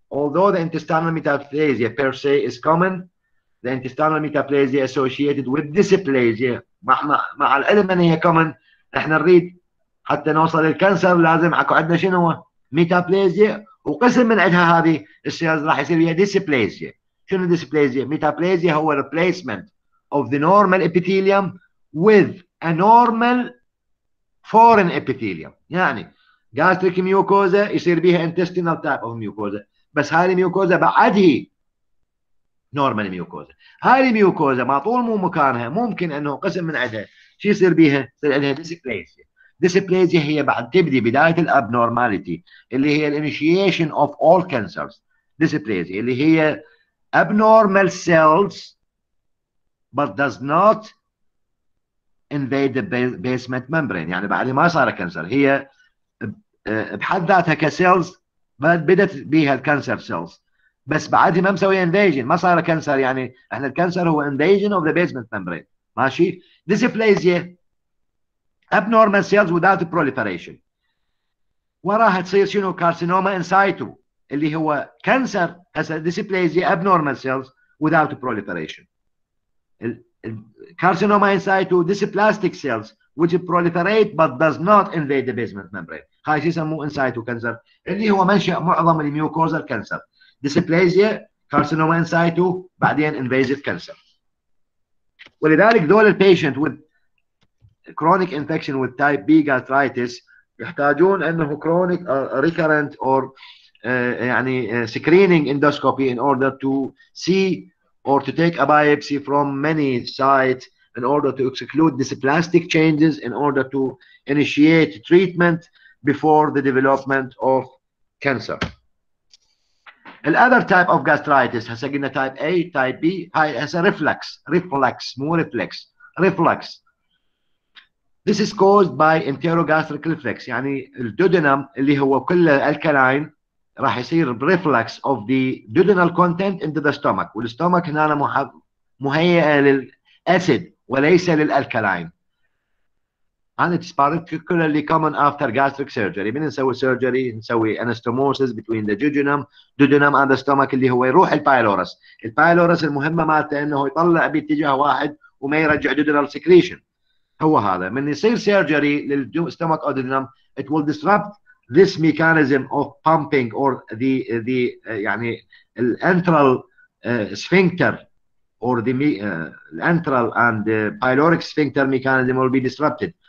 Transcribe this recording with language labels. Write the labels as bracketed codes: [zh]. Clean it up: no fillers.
[en] Although the intestinal metaplasia per se is common, the intestinal metaplasia associated with dysplasia [ar] مع العلم ان هي common، احنا نريد حتى نوصل للكانسر لازم اكو عندنا شنو؟ ميتابليزيا، وقسم من عندها هذه السيلز راح يصير فيها ديسبليزيا. شنو ديسبليزيا؟ ميتابليزيا هو [en] replacement of the normal epithelium with a normal foreign epithelium. [ar] يعني gastric mucosa يصير بيها intestinal type of mucosa، بس هاي الميوكوزا بعد هي نورمال ميوكوزا. هاي الميوكوزا مع طول مو مكانها ممكن انه قسم من عندها شو يصير بيها؟ يصير عندها ديسبليزيا. ديسبليزيا هي بعد تبدي بدايه الابنورماليتي اللي هي الانيشيشن اوف اول كانسرز. ديسبليزيا اللي هي [en] abnormal cells but does not invade the basement membrane، [ar] يعني بعد ما صار كانسر هي بحد ذاتها كسيلز بدت بيها الكانسر سيلز، بس بعدها ما مسوي انفيجن، ما صار كانسر. يعني احنا الكانسر هو [en] Invasion of the basement membrane. [ar] ماشي. ديسبليزيا [en] abnormal cells without proliferation. [ar] وراها تصير شنو؟ كارسينوما ان سايتو اللي هو كانسر. هسه ديسبليزيا [en] abnormal cells without proliferation. Carcinoma in situ dysplastic cells which proliferate but does not invade the basement membrane. [ar] هاي شو يسموه ان سايتو كانسر اللي هو منشأ معظم الميوكوزال كانسر. ديسبليزيا، كارسينوما ان سايتو، بعدين انفيزيف كانسر. ولذلك دول البيشنت [en] with chronic infection with type B gastritis يحتاجون انه chronic recurrent or يعني screening endoscopy in order to see or to take a biopsy from many sites in order to exclude dysplastic changes in order to initiate treatment before the development of cancer. Another type of gastritis [ar] هسه قلنا [en] type A type B. [ar] هاي هسه reflux مو reflex. [en] This is caused by enterogastric reflex، [ar] يعني الدودنم اللي هو كله الكلاين راح يصير [en] reflux of the duodenal content into the stomach، [ar] والستومك هنا مهيئة للأسيد وليس للألكلاين. [en] and it's particularly common after gastric surgery. بنسوي surgery نسوي anastomosis between the duodenum and the stomach [ar] اللي هو يروح البايلورس. البايلورس المهمة مالته انه يطلع باتجاه واحد وما يرجع duodenal secretion. هو هذا من يصير [en] surgery للstomach or duodenum, it will disrupt this mechanism of pumping or the يعني الantral sphincter or the antral and the pyloric sphincter mechanism will be disrupted.